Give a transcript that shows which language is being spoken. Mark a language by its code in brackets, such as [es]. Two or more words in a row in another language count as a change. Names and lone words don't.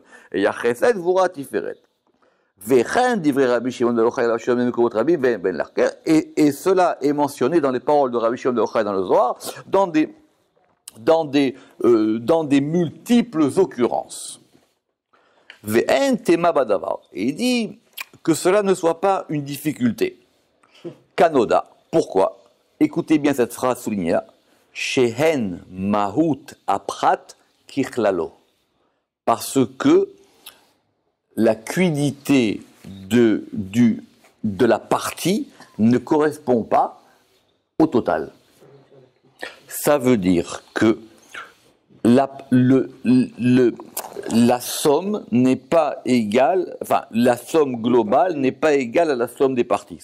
[fr] Et il y a Chesed, Gvura, Tiferet. Et cela est mentionné dans les paroles de Rabbi Shimon de Yochai dans le Zohar, dans des multiples occurrences. Et il dit que cela ne soit pas une difficulté. Kanoda, pourquoi? Écoutez bien cette phrase soulignée là. [he] שאין מהות הפרט ככללו. [fr] Parce que la quiddité de la partie ne correspond pas au total. Ça veut dire que la somme n'est pas égale, enfin la somme globale n'est pas égale à la somme des parties.